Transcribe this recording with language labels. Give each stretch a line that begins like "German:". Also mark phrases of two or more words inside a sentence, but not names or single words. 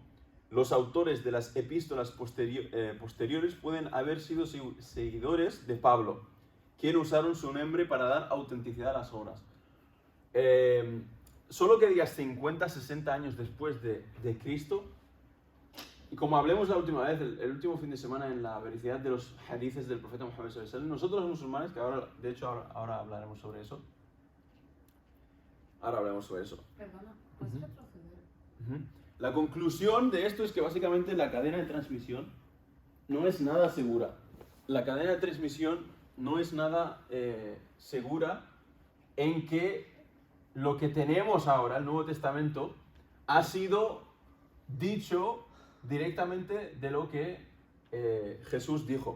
Spanish: Los autores de las epístolas posteriores pueden haber sido seguidores de Pablo, quien usaron su nombre para dar autenticidad a las obras. Solo que digas 50, 60 años después de Cristo, y como hablemos la última vez, el último fin de semana, en la veracidad de los hadices del profeta Muhammad
Arabic: صلى الله عليه وسلم,
Spanish: nosotros los musulmanes, que ahora, de hecho, ahora hablaremos sobre eso. Perdona, ¿puedes retroceder? La conclusión de esto es que básicamente la cadena de transmisión no es nada segura. La cadena de transmisión no es nada segura en que lo que tenemos ahora, el Nuevo Testamento, ha sido dicho directamente de lo que Jesús dijo.